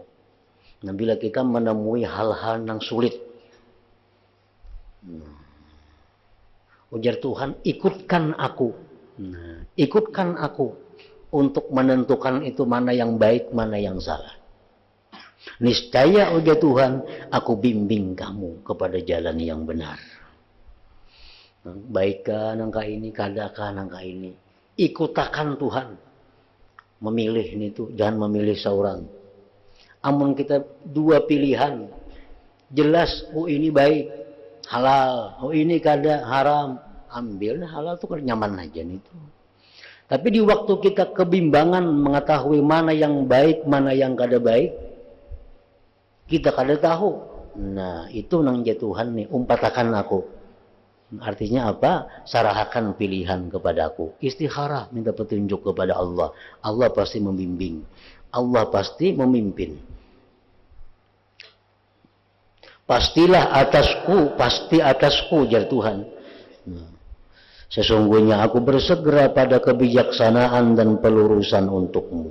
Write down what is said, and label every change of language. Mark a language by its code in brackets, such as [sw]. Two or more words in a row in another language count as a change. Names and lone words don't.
[id] Nah, bila kita menemui hal-hal yang sulit, ujar Tuhan, ikutkan aku. Ikutkan aku untuk menentukan itu mana yang baik, mana yang salah. Niscaya, ujar Tuhan, aku bimbing kamu kepada jalan yang benar. [bjn] Baikkah nangka ini, kadakah nangka ini. Ikutakan Tuhan. [id] Memilih itu, jangan memilih seorang. [bjn] Amun kita dua pilihan, jelas, oh ini baik, halal, oh ini kada, haram, ambil. Nah, halal itu kan nyaman aja itu. Tapi di waktu kita kebimbangan mengetahui mana yang baik, mana yang kada baik, kita kada tahu. Nah, itu nang Tuhan nih, umpatakan aku. [id] Artinya apa? Sarahkan pilihan kepadaku. Istikharah, minta petunjuk kepada Allah. Allah pasti membimbing. Allah pasti memimpin. Pastilah atasku, pasti atasku, ujar Tuhan. Sesungguhnya aku bersegera pada kebijaksanaan dan pelurusan untukmu.